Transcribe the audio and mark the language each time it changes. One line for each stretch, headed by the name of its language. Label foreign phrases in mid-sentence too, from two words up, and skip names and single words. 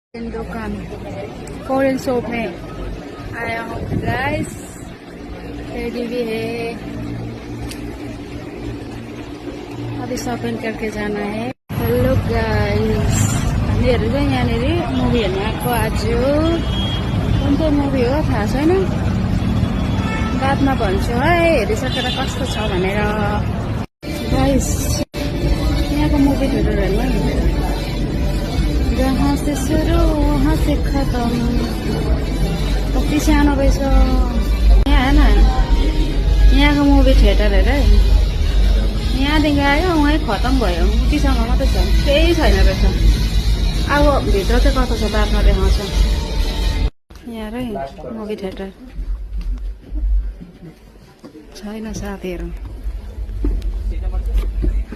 Hindi: दुकान
English: Korean shop
Hindi: में आया हूँ गाइस। टेडी भी है, अभी शॉपिंग करके जाना है।
English: hello guys,
Nepali: हामीहरू चाहिँ यहाँनिर मुभी हेर्न आएको। आज कुन चाहिँ मुभी हो थाहा छैन, बादमा भन्छु है हेरिसकेर कस्तो छ भनेर। गाइस यहाँको
English: movie theatre
Nepali: हेर्नु,
Hindi: जहाँ से शुरू वहाँ से खत्म।
Nepali: कति सानो रहेछ यहाँ हेर्न, यहाँको
English: movie theatre
Nepali: हेर है। यहाँदेखि आयो वहीँ खत्म भयो, उतिसम्म मात्रै छ, केही छैन रहेछ। अब भित्र चाहिँ कस्तो छ बादमा देखाउँछ। यहाँ है
English: movie theatre
Nepali: छैन साथीहरू।